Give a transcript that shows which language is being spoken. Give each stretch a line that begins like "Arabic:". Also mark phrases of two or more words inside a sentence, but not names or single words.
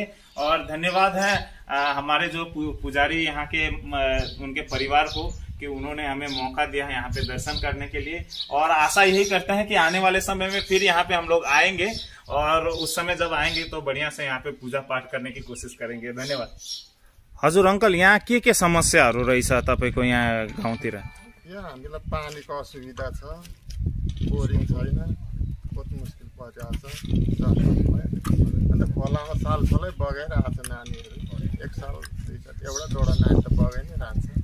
Hindi: और धन्यवाद है हमारे जो पुजारी यहाँ के उनके परिवार को कि उन्होंने हमें मौका दिया यहाँ पे दर्शन करने के लिए। और आशा यही करते हैं कि आने वाले समय में फिर यहाँ पे हम लोग आएंगे, और उस समय जब आएंगे तो बढ़िया से यहाँ पे पूजा पाठ करने की कोशिश करेंगे। धन्यवाद।
Nepali: हजुर अंकल, यहाँ के समस्याहरू रहेछ तपाईँको यहाँ गाउँतिर? यहाँ हामीलाई पानीको असुविधा छ, बोरिङ छैन, बहुत मुस्किल परिरहेको छ। अन्त खोलामा सालसालै बगाइरहेको छ नानीहरू, एक साल दुई साल एउटा जोडा नानी त बगाइ नै रहन्छ।